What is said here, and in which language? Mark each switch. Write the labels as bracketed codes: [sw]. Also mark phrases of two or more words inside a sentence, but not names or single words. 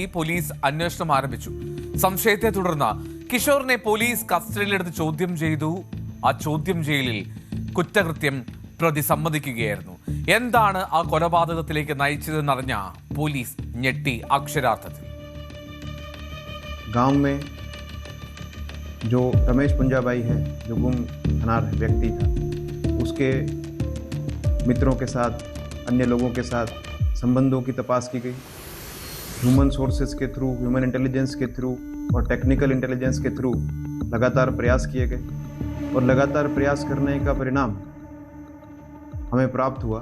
[ml] പോലീസ് അന്വേഷണം ആരംഭിച്ചു. സംശയത്തെ തുടർന്ന് കിഷോറിനെ പോലീസ് കസ്റ്റഡിയിലെടുത്ത് ചോദ്യം ചെയ്തു. ആ ചോദ്യം ചെയ്യലിൽ കുറ്റകൃത്യം പ്രതി സമ്മതിക്കുകയായിരുന്നു. എന്താണ് ആ കൊലപാതകത്തിലേക്ക് നയിച്ചതെന്നറിഞ്ഞ പോലീസ് ഞെട്ടി അക്ഷരാർത്ഥത്തിൽ. [hi] गांव में जो रमेश पुंजाबाई है, जो गुम अनाथ व्यक्ति था, उसके मित्रों के साथ, अन्य लोगों के साथ संबंधों की तपास की गई. [en] human sources [hi] के थ्रू, [en] human intelligence [hi] के थ्रू और [en] technical intelligence [hi] के थ्रू लगातार प्रयास किए गए और लगातार प्रयास करने का परिणाम हमें प्राप्त हुआ.